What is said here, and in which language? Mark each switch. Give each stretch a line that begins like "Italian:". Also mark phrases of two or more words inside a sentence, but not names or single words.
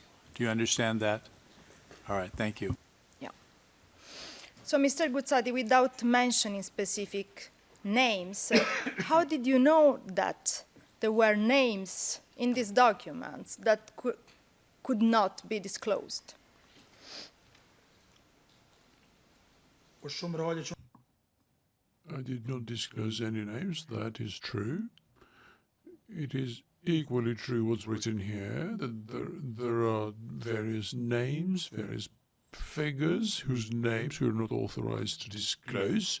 English: Do you understand that? All right, thank you. Yeah. So, Mr. Guzzati, without mentioning specific names, how did you know that there were names in these documents that could not be disclosed?
Albanian: po shumë reale që
English: I did not disclose any names, that is true. It is equally true what's written here, that there are various names, various figures whose names we are not authorized to disclose.